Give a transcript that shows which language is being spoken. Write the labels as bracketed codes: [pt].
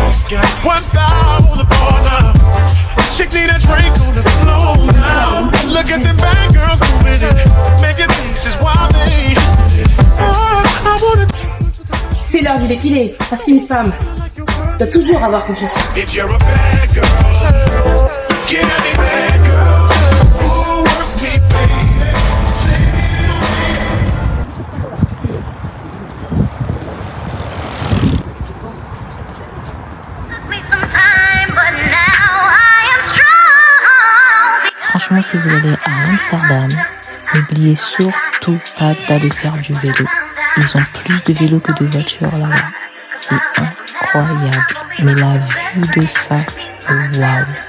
[en] got one thigh on the bar now. Chick need a drink on the floor now. Look at them bad girls moving it, making faces while they. Oh, I wanna. [fr] C'est l'heure du défilé, parce qu'une femme doit toujours avoir confiance. [en] If you're a bad girl, get any bad girl. Ooh, work me, baby. Took me some time, but now [fr] si vous allez à Amsterdam, n'oubliez surtout pas d'aller faire du vélo. Ils ont plus de vélos que de voitures là-bas. C'est incroyable. Mais la vue de ça, waouh.